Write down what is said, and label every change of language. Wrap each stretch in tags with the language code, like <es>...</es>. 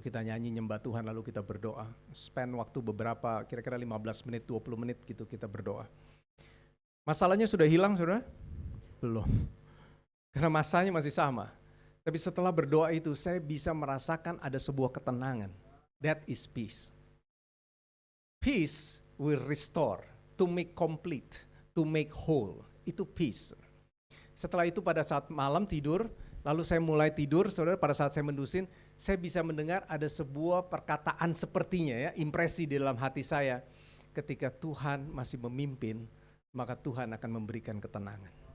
<id>Kita nyanyi nyembah Tuhan, lalu kita berdoa. Spend waktu beberapa, kira-kira 15 menit, 20 menit gitu kita berdoa. Masalahnya sudah hilang, saudara? Belum. Karena masanya masih sama. Tapi setelah berdoa itu, saya bisa merasakan ada sebuah ketenangan.</id> <en>That is peace. Peace will restore, to make complete, to make whole.</en> <id>Itu peace. Setelah itu pada saat malam tidur, lalu saya mulai tidur, saudara, pada saat saya mendusin, saya bisa mendengar ada sebuah perkataan sepertinya ya, impresi di dalam hati saya. Ketika Tuhan masih memimpin, maka Tuhan akan memberikan ketenangan.</id>